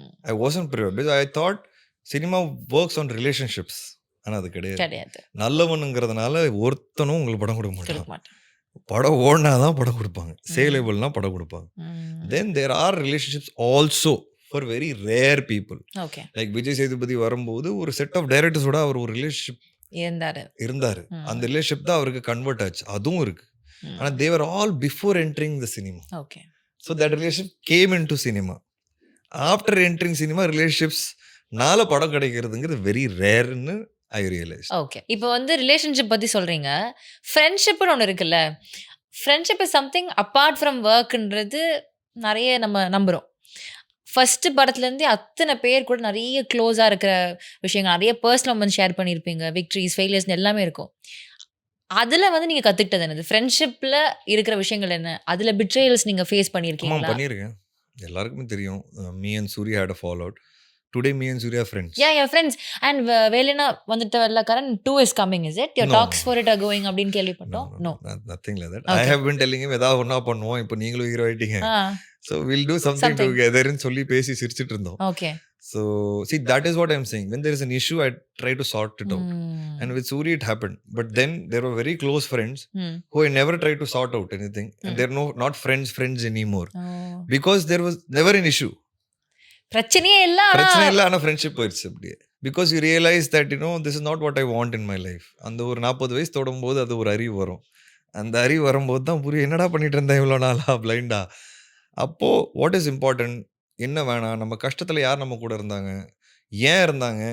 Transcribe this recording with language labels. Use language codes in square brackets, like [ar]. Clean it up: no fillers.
[en] I wasn't prepared because I thought cinema works on relationships. [ta] ஆனா அது கிடையாது. நல்லவனுங்கிறதுனால ஒருத்தனும் உங்களுக்கு படம் கொடுக்க மாட்டான். படம் ஓடினாதான் படம் கொடுப்பாங்க. சேலேபிள்னா படம் கொடுப்பாங்க. [en] Then there are relationships also for very rare people. [ta] Like Vijay Sethupathi வரும்போது ஒரு [en] set of டைரக்டர்ஸோட [ta] அவர் ஒரு ரிலேஷன்ஷிப் இருந்தாரு. அந்த ரிலேஷன்ஷிப் தான் அவருக்கு கன்வெர்ட் ஆச்சு. அதுவும் இருக்கு. ஆனா [en] they were all before entering the cinema. Okay. So that relationship came into cinema. After entering cinema, relationships [ta] நால படம் கிடைக்கிறதுங்கிறது [en] Very ரேர்னு I realise. Okay. [ta] இப்போ வந்து ரிலேஷன்ஷிப் பத்தி சொல்றீங்க. ஃப்ரெண்ட்ஷிப்னு ஒன்று இருக்குல்ல. [en] friendship is something apart from ஒர்க்ன்றது [ta] நிறைய நம்ம நம்புறோம். ஃபர்ஸ்ட் படத்துலேருந்தே அத்தனை பேர் கூட நிறைய க்ளோஸாக இருக்கிற விஷயங்கள், நிறைய [en] personal moments [ta] ஷேர் பண்ணியிருப்பீங்க. விக்ட்ரிஸ், ஃபெயிலியர்ஸ் எல்லாமே இருக்கும். அதுல வந்து நீங்க கத்துக்கிட்டது என்னது? ஃப்ரெண்ட்ஷிப்ல இருக்கிற விஷயங்கள் என்ன? அதுல பிட்ரேயல்ஸ் நீங்க ஃபேஸ் பண்ணியிருக்கீங்களா? பண்ணியிருக்கேன். எல்லாருக்குமே தெரியும். [en] Me and Surya had a fallout. Today me and Surya are friends. Yeah, you're friends. And Velina [ta] வந்துட்டவல்ல [en] Karan 2 is coming, is it? Your talks for it are going [ta] அப்படின்னு கேள்விப்பட்டோம். [en] No. Nothing like that. I have been telling him [ta] ஏதாவது ஒண்ணா பண்ணுவோம். இப்போ நீங்களும் hero ஆயிட்டீங்க. [en] So we'll do something together ன்னு [ta] சொல்லி பேசி சிரிச்சிட்டு இருந்தோம். [en] Okay. So see, that is what I'm saying. When there is an issue, I try to sort it out. And with Surya it happened. But then there were very close friends who I never tried to sort out anything. And they're not friends anymore. Because there was never an issue. [ta] பிரச்சனையே இல்ல. ஆனா பிரச்சனை இல்ல. ஆனா friendship போயிருச்சு அப்படியே. [en] Because you realise that this is not what I want in my life. [ta] அந்த ஒரு 40 வயசு தொடும்போது அது ஒரு அறிவு வரும். அந்த அறிவு வரும்போது தான் புரியும். என்னடா பண்ணிட்டு இருந்தேன் இவ்வளோ நாளா பிளைண்டா. அப்போ [en] What is important? [ta] என்ன வேணாம்? நம்ம கஷ்டத்துல யார் நம்ம கூட இருந்தாங்க? ஏன் இருந்தாங்க?